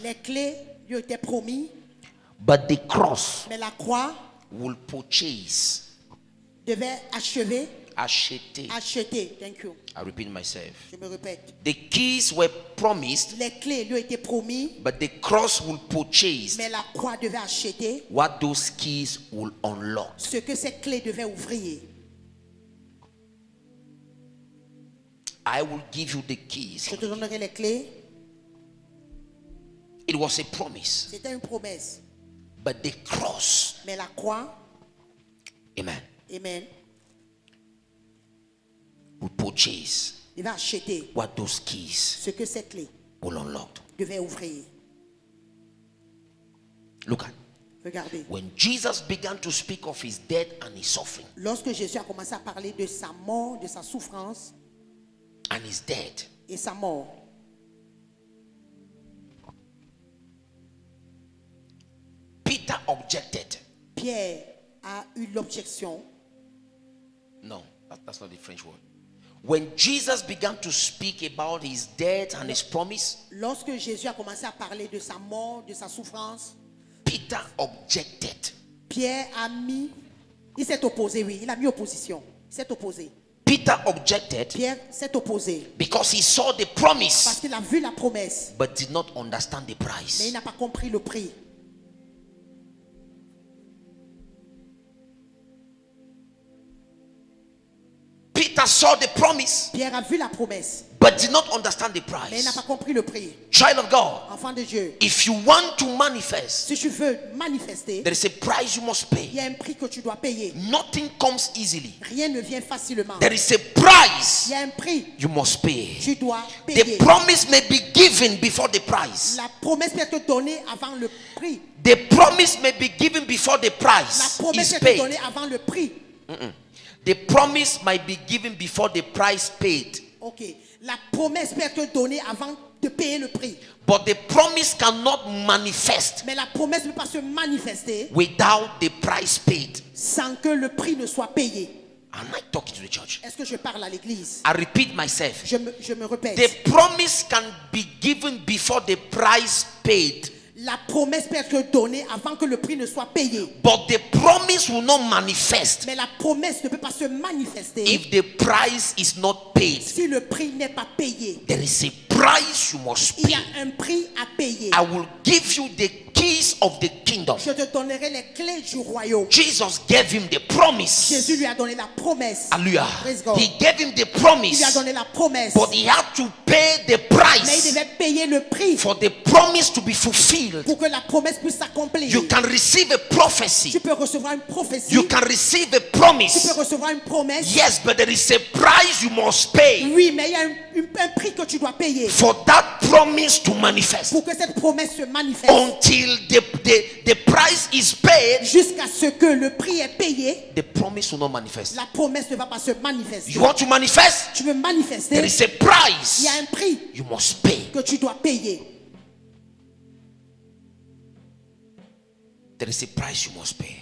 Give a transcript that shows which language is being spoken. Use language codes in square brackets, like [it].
[fr] les clés lui ont été promis, [en] but the cross [fr] mais la croix [en] will purchase. [fr] devait achever, Acheter. [en] acheter. Thank you. I repeat myself. [fr] Je me répète. [en] The keys were promised, [fr] Les clés lui ont été promis, [en] but the cross will purchase [fr] mais la croix devait acheter [en] what those keys will unlock. [fr] ce que ces clés devaient ouvrir. [en] I will give you the keys. [fr] Je te donnerai les clés. [en] It was a promise, [fr] C'était une promesse. [en] but the cross, [fr] Mais la croix, [en] amen, [fr] amen, [en] will purchase [fr] devait acheter [en] what those keys [fr] ce que ces clés [en] will unlock. [fr] devaient ouvrir. [en] Look at [fr] Regardez. [en] when Jesus began to speak of his death and his suffering [fr] Lorsque Jésus a commencé à parler de sa mort, de sa souffrance [en] and his death, [fr] et sa mort, [en] Peter objected. [fr] Pierre a eu l'objection. [en] No, that's not the French word. When Jesus began to speak about his death and his promise, [fr] Lorsque Jésus a commencé à parler de sa mort, de sa souffrance, [en] Peter objected. [fr] Pierre a mis, il s'est opposé, oui, il a mis opposition. Il s'est opposé. [en] Peter objected [fr] Pierre s'est opposé [en] because he saw the [fr] parce [en] promise [fr] qu'il a vu la promesse, [en] but did not understand the [fr] mais [en] price. [fr] il n'a pas compris le prix. [en] Peter Peter saw the promise, [fr] Pierre a vu la promesse, [en] but did not understand the [fr] mais il n'a [en] price. [fr] pas compris le prix. [en] Child of God, [fr] Enfant de Dieu, [en] if you want to manifest, [fr] si tu veux manifester, [en] there is a price you must [fr] il [en] pay. [fr] y a un prix que tu dois payer. [en] Nothing comes easily. [fr] Rien ne vient facilement. [en] There is a price [fr] Il y a un prix, [en] you must pay. [fr] tu dois [en] The [fr] payer. [en] promise may be given before the price. [fr] La promesse peut être donnée avant le prix. [en] The promise may be given before the [fr] La [en] price [fr] promesse [en] is [fr] peut être donnée [en] paid. [fr] avant le prix. [en] The promise might be given before the price paid. Ok. [fr] La promesse peut être donnée avant de payer le prix. [en] But the promise cannot manifest [fr] Mais la promesse ne peut pas se manifester [en] without the price paid. [fr] sans que le prix ne soit payé. [en] Am I talking to the church? [fr] Est-ce que je parle à l'église? [en] I repeat myself. [fr] Je me répète. [en] The promise can be given before the price paid. [fr] La promesse peut être donnée avant que le prix ne soit payé. [en] But the promise will not manifest [fr] Mais la promesse ne peut pas se manifester [en] if the price is not paid. [fr] si le prix n'est pas payé. [en] There is a price you must [fr] Il y [en] pay. [fr] a un prix à payer. [en] I will give you the keys of the kingdom. [fr] Je te donnerai les clés du royaume. [en] Jesus gave him the promise. [fr] Jésus lui a donné la promesse. [en] Hallelujah. Praise God. He gave him the [fr] Il [en] promise, [fr] lui a donné la promesse. [en] but he had to pay the [fr] Mais il [en] price [fr] devait payer le prix [en] for the promise to be fulfilled. [fr] pour que la promesse puisse s'accomplir. [en] You can receive a prophecy. [fr] Tu peux recevoir une prophétie. [en] You can receive a [fr] Tu peux [en] promise. [fr] recevoir une promesse. [en] Yes, but there is a price you must pay [fr] Oui, mais il y a un prix que tu dois payer [en] for that promise to manifest. [fr] pour que cette promesse se manifeste. [en] Until the price is paid, [fr] Jusqu'à ce que le prix est payé, [en] the promise will not manifest. [fr] la promesse ne va pas se manifester. [en] You want to manifest? [fr] Tu veux manifester, [en] There is a [fr] il [en] price [fr] y a un prix [en] you must pay. [fr] que tu dois payer. [en] There is a price you must pay.